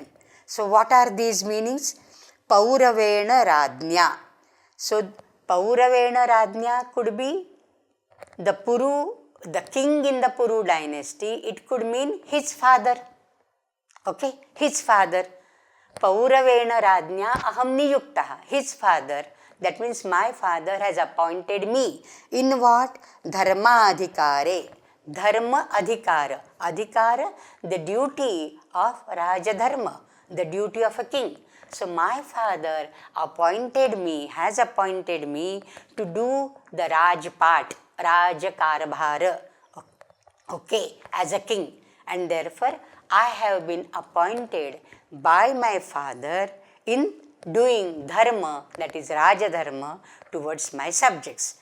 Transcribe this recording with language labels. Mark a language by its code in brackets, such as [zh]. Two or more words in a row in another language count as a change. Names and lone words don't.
[en] So what are these meanings? [sa] Pauravena Radnya. [en] So [sa] Pauravena Radnya [en] could be the king in the Puru dynasty. It could mean his father. Okay, his father. [sa] Pauravena Radnya aham niyuktaha. [en] His father. That means my father has appointed me. In what? [sa] Dharma adhikare. Dharma adhikara. [en] Adhikara, the duty of [sa] Raja Dharma, [en] the duty of a king. So my father has appointed me to do the Raj part, [mr] Raja Karabhara, [en] okay, as a king. And therefore, I have been appointed by my father in doing dharma, that is [sa] Raja Dharma, [en] towards my subjects.